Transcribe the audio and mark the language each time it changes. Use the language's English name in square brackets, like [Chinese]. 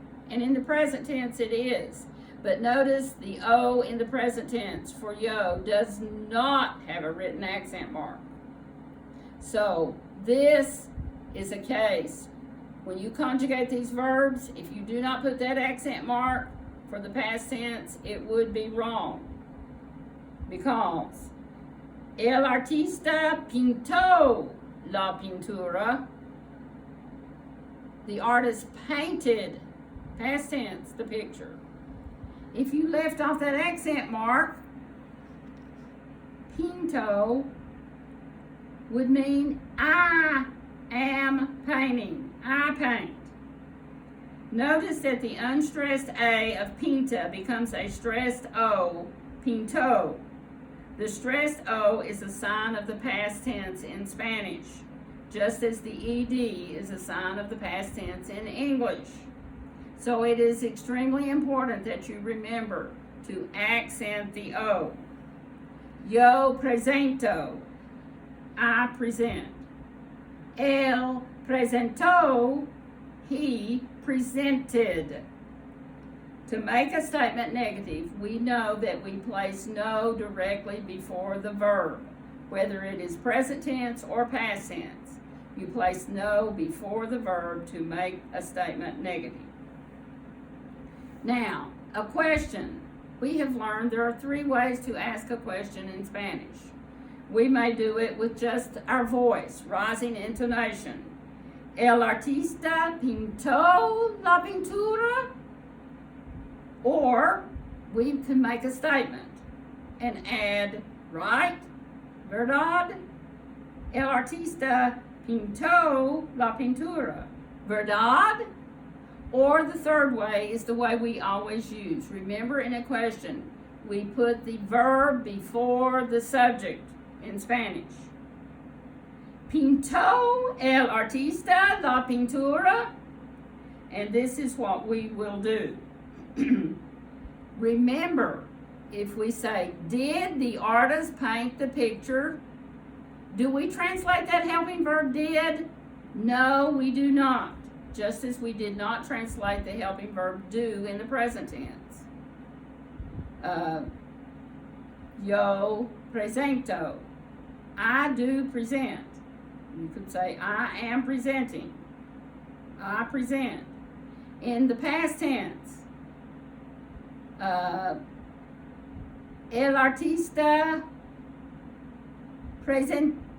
[English] And in the present tense it is. But notice the O in the present tense for yo does not have a written accent mark. So this is a case when you conjugate these verbs, if you do not put that accent mark for the past tense, it would be wrong. Because [Spanish] el artista pintó la pintura. [English] The artist painted, past tense, the picture. If you left off that accent mark, pinto would mean I am painting. I paint. Notice that the unstressed A of pinta becomes a stressed O, pinto. The stressed O is a sign of the past tense in Spanish, just as the ED is a sign of the past tense in English. So it is extremely important that you remember to accent the O. [Spanish] Yo presento, [English] I present. [Spanish] Él presentó, [English] he presented. To make a statement negative, we know that we place no directly before the verb, whether it is present tense or past tense. You place no before the verb to make a statement negative. Now, a question. We have learned there are 3 ways to ask a question in Spanish. We may do it with just our voice, rising intonation. [Spanish] El artista pintó la pintura. [English] Or we can make a statement and add, right? [Spanish] ¿Verdad? El artista pintó la pintura. ¿Verdad? [English] Or the third way is the way we always use. Remember, in a question, we put the verb before the subject in Spanish. [Spanish] Pintó el artista la pintura? [English] And this is what we will do. Remember, if we say, did the artist paint the picture? Do we translate that helping verb did? No, we do not. Just as we did not translate the helping verb do in the present tense. [Spanish] Yo presento. [English] I do present. You could say, I am presenting. I present. In the past tense, [Spanish] el artista presentó.